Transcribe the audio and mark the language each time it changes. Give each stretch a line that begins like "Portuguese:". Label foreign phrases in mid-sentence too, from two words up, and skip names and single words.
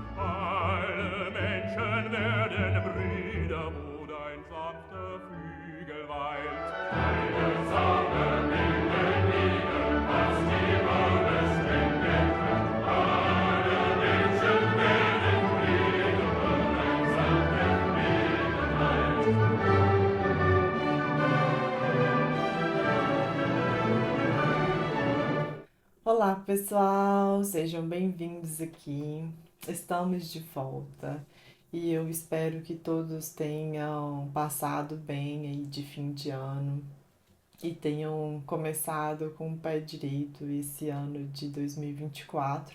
German: Alle Menschen werden Brüder, wo dein sanfter Flügel weilt. Deine Zauber binden wieder, was die Mode streng geteilt. Alle Menschen werden Brüder, wo dein sanfter Flügel weilt.
Portuguese: Olá, pessoal, sejam bem-vindos aqui. Estamos de volta e eu espero que todos tenham passado bem aí de fim de ano e tenham começado com o pé direito esse ano de 2024.